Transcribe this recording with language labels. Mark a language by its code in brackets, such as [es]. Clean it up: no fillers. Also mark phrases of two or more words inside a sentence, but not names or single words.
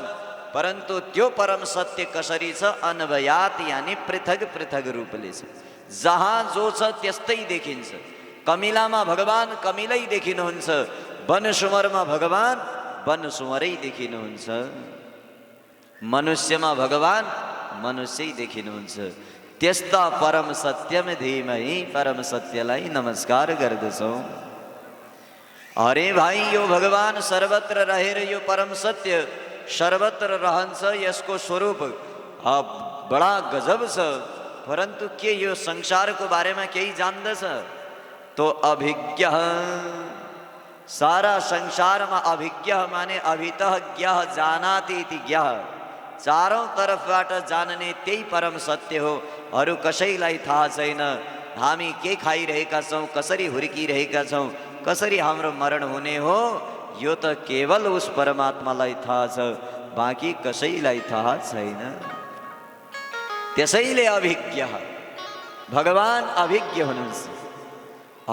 [ne] परन्तु त्यो परम सत्य कसरी छ? अन्वयात यानी पृथक पृथक रूपले छ। जहाँ जो छ त्यस्तै देखिन्छ। कमिलामा भगवान कमिलै देखिनुहुन्छ, वनसुँवरमा भगवान वनसुँवरै देखिनुहुन्छ, मनुष्यमा भगवान मनुष्यै देखिनुहुन्छ। त्यस्ता [sa] परम सत्यम धीमहि [ne] परम सत्यलाई नमस्कार गर्दछौँ। अरे भाइ, यो भगवान सर्वत्र रहेर यो परम सत्य सर्वत्र रहन्छ, यसको स्वरूप बडा गजब छ। परन्तु के यो संसारको बारेमा केही जान्दछ? तो अभिज्ञ, सारा संसारमा अभिज्ञ माने [sa] अभितः ज्ञः जानाति इति ज्ञः, [ne] चारौं तरफबाट जान्ने त्यही परम सत्य हो। अरू कसैलाई थाहा छैन। हामी के खाइरहेका छौँ, कसरी हुर्किरहेका छौँ, कसरी हाम्रो मरण हुने हो, यो त केवल उस परमात्मालाई थाहा छ, बाँकी कसैलाई थाहा छैन। त्यसैले अभिज्ञ, भगवान अभिज्ञ हुनुहुन्छ।